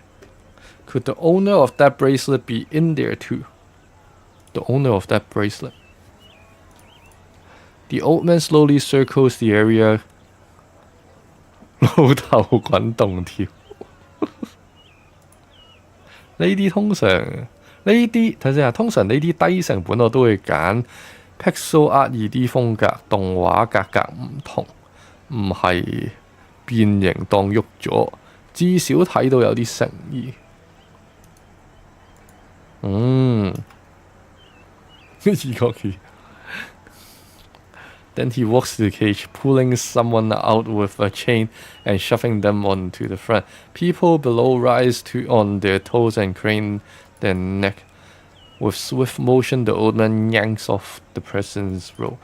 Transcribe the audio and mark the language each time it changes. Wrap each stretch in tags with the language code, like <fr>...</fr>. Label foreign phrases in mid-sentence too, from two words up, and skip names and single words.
<en>Could the owner of that bracelet be in there too? The owner of that bracelet. The old man slowly circles the area.</en> <yue>老頭滾動跳。呢啲通常睇先啊，通常呢啲低成本我都會揀 pixel art 2D 風格，動畫格唔同，唔係變形當喐咗，至少睇到有啲誠意。</yue> <en>Then he walks to the cage, pulling someone out with a chain and shoving them onto the front. People below rise on their toes and crane their neck. With swift motion, the old man yanks off the person's rope.</en>